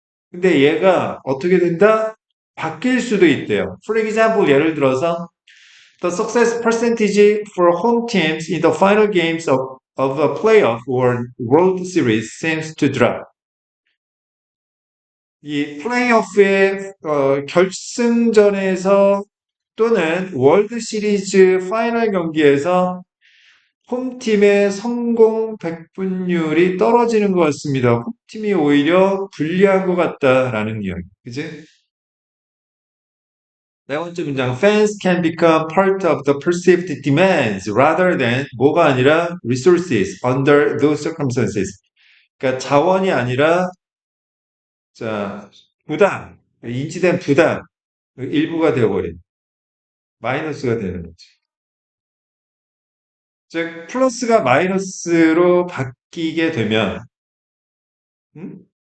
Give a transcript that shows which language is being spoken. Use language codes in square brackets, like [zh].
[ko] 근데 얘가 어떻게 된다? 바뀔 수도 있대요. [en] For example, [ko] 예를 들어서 [en] the success percentage for home teams in the final games of a playoff or World Series seems to drop. [ko] 이 플레이오프의 결승전에서 또는 월드 시리즈 파이널 경기에서 홈팀의 성공 백분율이 떨어지는 것 같습니다. 홈팀이 오히려 불리한 것 같다라는 이야기. 그지? 네 번째 문장. [en] Fans can become part of the perceived demands rather than [ko] 뭐가 아니라 [en] resources under those circumstances. [ko] 그러니까 자원이 아니라 자 부담, 인지된 부담 일부가 되어버린 마이너스가 되는 거지. 즉 플러스가 마이너스로 바뀌게 되면 음?